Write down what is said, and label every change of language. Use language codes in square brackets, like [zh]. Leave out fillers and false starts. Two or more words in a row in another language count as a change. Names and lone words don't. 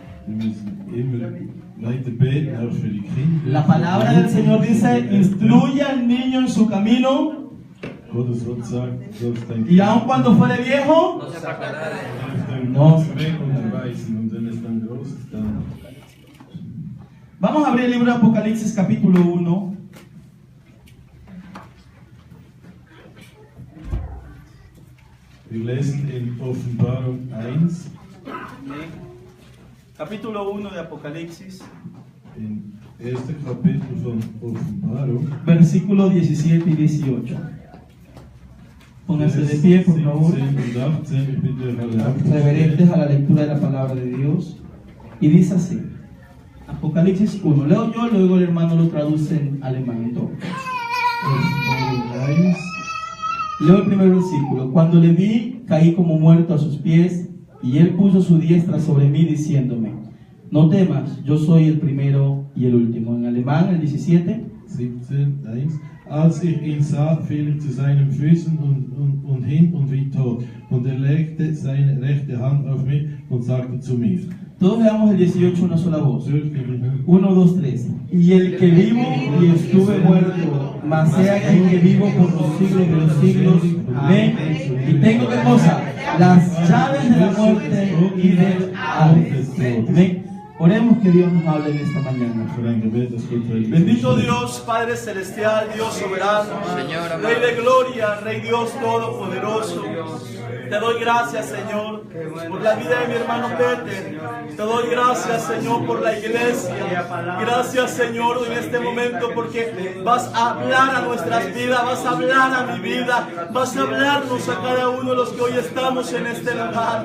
[es] La palabra del Señor dice: instruye al niño en su camino, y aun cuando fuere viejo, no. Vamos a abrir el libro de Apocalipsis capítulo 1. [de] Wir lesen in Offenbarung 1, [es] Capítulo 1 de Apocalipsis, [de] im ersten Kapitel von Offenbarung, [es] versículos 17 y 18. Pónganse de pie, por favor, [de] 17 und 18, ich bitte euch alle [es] reverentes a la lectura de la palabra de Dios. Y dice así: Apocalipsis 1. Leo yo, luego el hermano lo traduce en alemán. Entonces, [de] Offenbarung 1, [es] leo el primer versículo. Cuando le vi, caí como muerto a sus pies, y él puso su diestra sobre mí, diciéndome: no temas, yo soy el primero y el último. En alemán, el 17. 17, 1. [de] Als ich ihn sah, fiel ich zu seinen Füßen und hin und wie tot. Und er legte seine rechte Hand auf mich und sagte zu mir. [es] Todos leamos el 18 una sola voz. 1, 1, 2, 3. Y el que vivo y estuve muerto, mas sea el que vivo por los siglos de los siglos. Amén. Y tengo qué cosa: las llaves de la muerte y del Hades. Amén. Oremos que Dios nos hable en esta mañana. [de] Für ein Gebet, das Gott heute [es] Bendito Dios, Padre Celestial, Dios soberano, Rey de gloria, Rey Dios todopoderoso. Te doy gracias, Señor, por la vida de mi hermano Peter. Te doy gracias, Señor, por la iglesia. Gracias, Señor, en este momento porque vas a hablar a nuestras vidas, vas a hablar a mi vida, vas a hablarnos a cada uno de los que hoy estamos en este lugar.